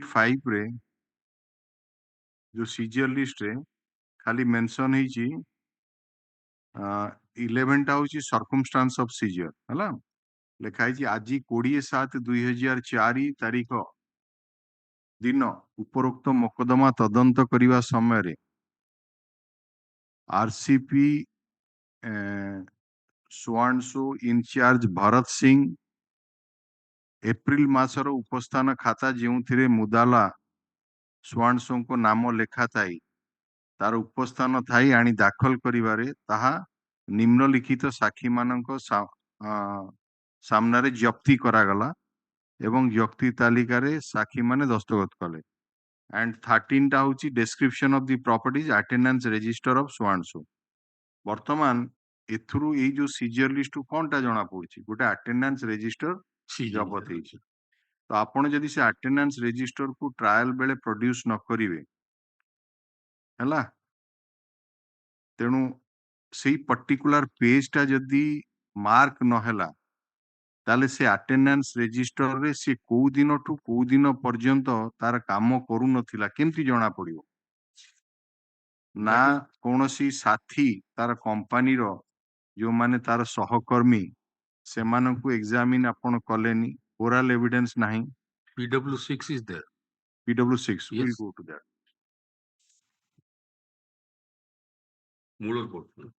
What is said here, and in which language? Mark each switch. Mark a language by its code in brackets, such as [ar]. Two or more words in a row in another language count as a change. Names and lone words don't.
[or] 5 ରେ ଯୋଉ [en] seizure list [or] ରେ ଖାଲି ମେନସନ ହେଇଛି 11ଟା ହଉଛି [en] circumstance of seizure, [or] ହେଲା ଲେଖା ହେଇଛି ଆଜି 20/7/2004 ତାରିଖ ଦିନ ଉପରୋକ୍ତ ମୋକଦ୍ଦମା ତଦନ୍ତ କରିବା ସମୟରେ RCP [en] so-and-so incharge [or] ଭରତ ସିଂ ଏପ୍ରିଲ ମାସର ଉପସ୍ଥାନ ଖାତା ଯେଉଁଥିରେ ମୁଦାଲା ସୋଆଣ୍ଡସୋଙ୍କ ନାମ ଲେଖା ଥାଇ ତାର ଉପସ୍ଥାନ ଥାଇ ଆଣି ଦାଖଲ କରିବାରେ ତାହା ନିମ୍ନଲିଖିତ ସାକ୍ଷୀମାନଙ୍କ ସାମ୍ନାରେ ଜପ୍ତି କରାଗଲା ଏବଂ ଜପ୍ତି ତାଲିକାରେ ସାକ୍ଷୀମାନେ ଦସ୍ତଖତ କଲେ। [en] and 13ଟା ହଉଛି description of the properties attendance register of so and so। [or] ବର୍ତ୍ତମାନ ଏଥିରୁ ଏଇ ଯୋଉ [en] seizure listru [or] କଣଟା ଜଣା ପଡୁଛି, ଗୋଟେ [en] attendance register [or] ଜବତ ହେଇଛି। ତ ଆପଣ ଯଦି ସେ [en] attendance registerku [or] ଟ୍ରାଏଲ ବେଳେ ପ୍ରଡ୍ୟୁସ ନ କରିବେ, ହେଲା, ତେଣୁ ସେଇ [en] particular pageta [or] ଯଦି ମାର୍କ ନହେଲା, ତାହେଲେ ସେ [en] attendance registerre [or] ସେ କୋଉ ଦିନଠୁ କୋଉ ଦିନ ପର୍ଯ୍ୟନ୍ତ ତାର କାମ କରୁନଥିଲା କେମିତି ଜଣା ପଡିବ? ନା କୌଣସି ସାଥୀ ତାର କମ୍ପାନୀର ଯୋଉମାନେ ତାର ସହକର୍ମୀ ସେମାନଙ୍କୁ ଏକ୍ସାମିନ ଆପଣ କଲେନି, [en] oral evidence [or] ନାହିଁ। [en] PW6 is there. PW6, Yes. we'll go to that. Mueller court.